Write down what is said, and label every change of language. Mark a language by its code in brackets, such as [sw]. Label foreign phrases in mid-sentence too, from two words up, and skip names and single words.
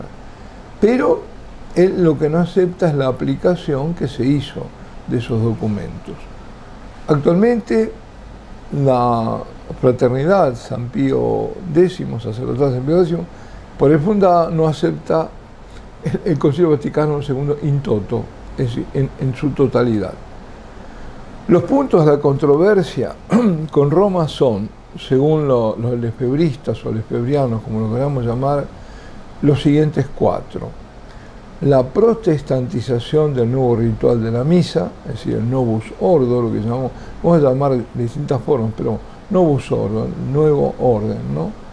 [es] Pero él lo que no acepta es la aplicación que se hizo de esos documentos. Actualmente, la Fraternidad San Pío X, sacerdotal San Pío X, por él fundada, no acepta el Concilio Vaticano II [la] in toto, [es] es decir, en su totalidad. Los puntos de la controversia con Roma son, según los lefebristas o lefebrianos, como lo queramos llamar, los siguientes 4. La protestantización del nuevo ritual de la misa, es decir, el Novus Ordo, lo que llamamos, vamos a llamar de distintas formas, pero Novus Ordo, el nuevo orden, ¿no?